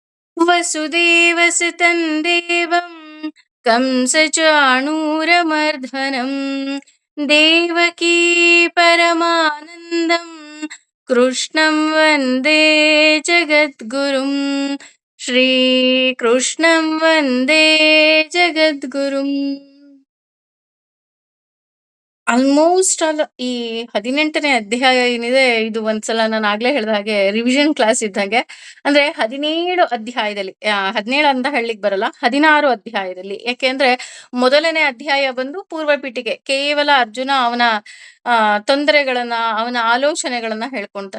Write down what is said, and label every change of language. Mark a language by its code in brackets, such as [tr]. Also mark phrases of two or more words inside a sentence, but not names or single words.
[sa] ವಸುದೇವಸುತಂ ದೇವಂ ಕಂಸಚಾಣೂರಮರ್ದನಂ ದೇವಕೀ ಪರಮಾನಂದಂ ಕೃಷ್ಣಂ ವಂದೇ ಜಗದ್ಗುರುಂ ಶ್ರೀಕೃಷ್ಣಂ ವಂದೇ ಜಗದ್ಗುರುಂ. [en] almost all [kn] ಈ 18ನೇ ಅಧ್ಯಾಯ ಏನಿದೆ, ಇದು ಒಂದ್ಸಲ ನಾನು ಆಗ್ಲೇ ಹೇಳ್ದ ಹಾಗೆ [en] revision class [kn] ಇದ್ದಂಗೆ. ಅಂದ್ರೆ 17 ಅಧ್ಯಾಯದಲ್ಲಿ 17 ಅಂತ ಹೇಳಲಿಕ್ಕೆ ಬರಲ್ಲ, 16 ಅಧ್ಯಾಯದಲ್ಲಿ. ಯಾಕೆಂದ್ರೆ ಮೊದಲನೇ ಅಧ್ಯಾಯ ಬಂದು ಪೂರ್ವ ಪೀಠಿಕೆ, ಕೇವಲ ಅರ್ಜುನ ಅವನ ತೊಂದರೆಗಳನ್ನ, ಅವನ ಆಲೋಚನೆಗಳನ್ನ ಹೇಳ್ಕೊಂತಾನೆ.